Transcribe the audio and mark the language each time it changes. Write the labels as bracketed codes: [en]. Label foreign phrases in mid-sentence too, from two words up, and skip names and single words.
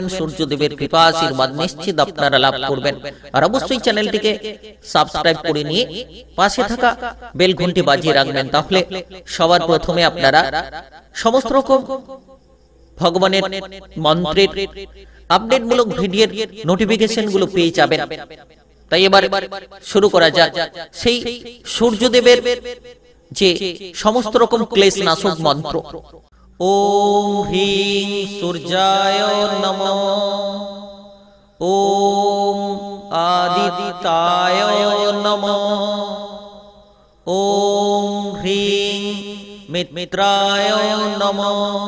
[bn] সূর্যদেবের কৃপা আশীর্বাদ নিশ্চিত আপনারা লাভ করবেন। আর অবশ্যই চ্যানেলটিকে সাবস্ক্রাইব করে নিয়ে পাশে থাকা বেল ঘন্টি বাজিয়ে রাখবেন, তাহলে সবার প্রথমে আপনারা সমস্ত রকম ভগবানের মন্ত্রের আপডেটমূলক ভিডিওর নোটিফিকেশন গুলো পেয়ে যাবেন। তাই এবার শুরু করা যাক সেই সূর্যদেবের যে সমস্ত রকম ক্লেশ নাশক মন্ত্র। [sa] ওম হ্রিং সূর্যায় নমঃ। ওম আদিত্যায় নমঃ। ওম হ্রিং মিত্রায় নমঃ।